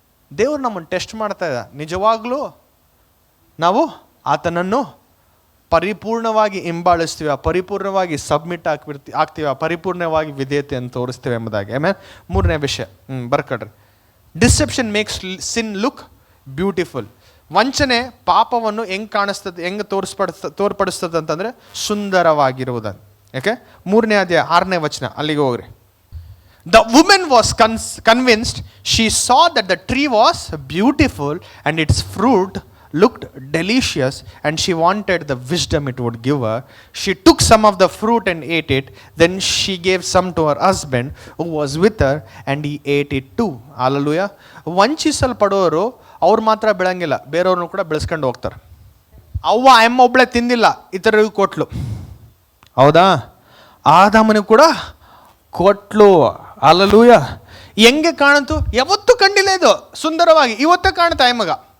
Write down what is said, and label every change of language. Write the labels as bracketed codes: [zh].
[kn] ದೇವ್ರು ನಮ್ಮನ್ನು ಟೆಸ್ಟ್ ಮಾಡ್ತಾ ಇದ್ದ. ನಿಜವಾಗ್ಲೂ ನಾವು ಆತನನ್ನು ಪರಿಪೂರ್ಣವಾಗಿ ಹಿಂಬಾಲಿಸ್ತೀವ, ಪರಿಪೂರ್ಣವಾಗಿ ಸಬ್ಮಿಟ್ ಆಗ್ತೀವ, ಪರಿಪೂರ್ಣವಾಗಿ ವಿಧೇಯತೆಯನ್ನು ತೋರಿಸ್ತೀವಿ ಎಂಬುದಾಗಿ. ಆಮೇಲೆ 3ನೇ ವಿಷಯ ಬರ್ಕೊಡ್ರಿ. [en] Deception makes sin look beautiful. [kn] ವಂಚನೆ ಪಾಪವನ್ನು ಹೆಂಗೆ ಕಾಣಿಸ್ತದೆ, ಹೆಂಗೆ ತೋರ್ಪಡಿಸ್ತದೆ ಅಂತಂದರೆ ಸುಂದರವಾಗಿರುವುದನ್ನು. ಯಾಕೆ? 3ನೇ ಅಧ್ಯಾಯ 6ನೇ ವಚನ, ಅಲ್ಲಿಗೆ ಹೋಗ್ರಿ. [en] The woman was convinced. She saw that the tree was beautiful and its fruit looked delicious, and she wanted the wisdom it would give her. She took some of the fruit and ate it. Then she gave some to her husband who was with her, and he ate it too. Hallelujah. [kn] ವಂಚಿಸಲ್ಪಡೋರು ಅವ್ರು ಮಾತ್ರ ಬೆಳಂಗಿಲ್ಲ, ಬೇರೆಯವ್ರನ್ನೂ ಕೂಡ ಬೆಳೆಸ್ಕೊಂಡು ಹೋಗ್ತಾರೆ. ಅಮ್ಮ ಒಬ್ಬಳೆ ತಿಂದಿಲ್ಲ, ಇತರರಿಗೂ ಕೊಟ್ಲು. ಹೌದಾ? ಆದಾಮನಿಗೂ ಕೂಡ ಕೊಟ್ಲು. ಹಲ್ಲೆಲೂಯಾ. ಹೆಂಗೆ ಕಾಣಂತು? ಯಾವತ್ತೂ ಕಂಡಿಲ್ಲ ಇದು ಸುಂದರವಾಗಿ. ಇವತ್ತೇ ಕಾಣ್ತಾ ಮಗ.